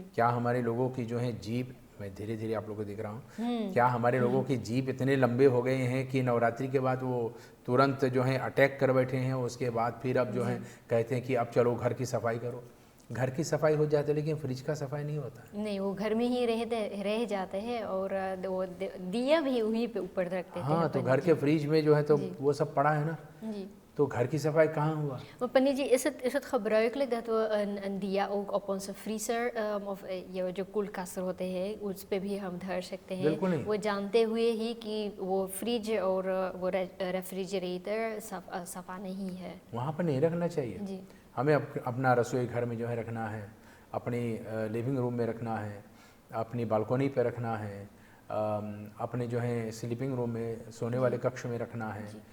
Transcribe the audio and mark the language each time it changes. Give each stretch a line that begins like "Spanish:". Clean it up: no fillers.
Hindi: क्या हमारे लोगों की जो है जीभ, मैं धीरे धीरे आप लोगों को देख रहा हूँ, क्या हमारे लोगों की जीभ इतने लंबे हो गए हैं कि नवरात्रि के बाद वो तुरंत जो है अटैक कर बैठे हैं, उसके बाद फिर अब जो है कहते हैं कि अब चलो घर की सफाई करो। घर की सफाई हो जाती है लेकिन फ्रिज का सफाई नहीं होता। नहीं, वो घर में ही रह जाते हैं और वो दिया भी वहीं पे ऊपर रखते हैं। हाँ, तो घर के फ्रिज में जो है तो वो सब पड़ा है ना जी। तो घर की सफाई कहाँ हुआ?
Dutch: Maar Panny जी, is het gebruikelijk dat we een dia ook op onze vriezer of
Hindi: ये जो कोल्ड होते हैं उस पे भी हम धर सकते हैं? बिल्कुल नहीं। वो जानते हुए ही कि वो फ्रिज और वो रेफ्रिजरेटर सफा नहीं है, वहाँ पर नहीं रखना चाहिए जी। हमें अपना रसोई घर में जो है रखना है, अपनी लिविंग रूम में रखना है, अपनी बालकोनी पे रखना है, अपने जो है स्लीपिंग रूम में, सोने वाले कक्ष में रखना है।